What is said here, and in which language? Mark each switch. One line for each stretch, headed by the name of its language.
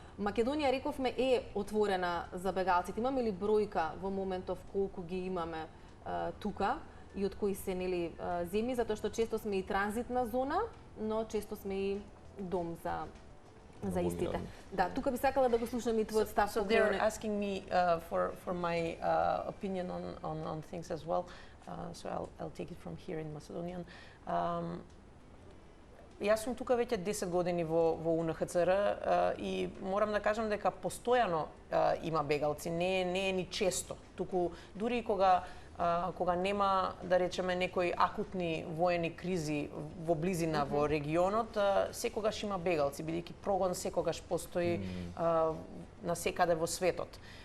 Macedonian: Македонија, рековме, е отворена за бегалците. Имаме ли бројка во моментов колку ги имаме тука и од кои се нели земји, затоа што често сме и транзитна зона, но често сме и дом за истите. Да, тука би сакала да го слушам и твојот став.
English: So they're asking me for my opinion on things as well. So I'll take it from here in Macedonian.
Macedonian: Јас сум тука веќе 10 години во УНХЦР и морам да кажам дека постојано има бегалци, не е ни често. Туку дури кога нема, да речеме, некои акутни воени кризи во близина во регионот, секогаш има бегалци, бидејќи прогон секогаш постои на секаде во светот.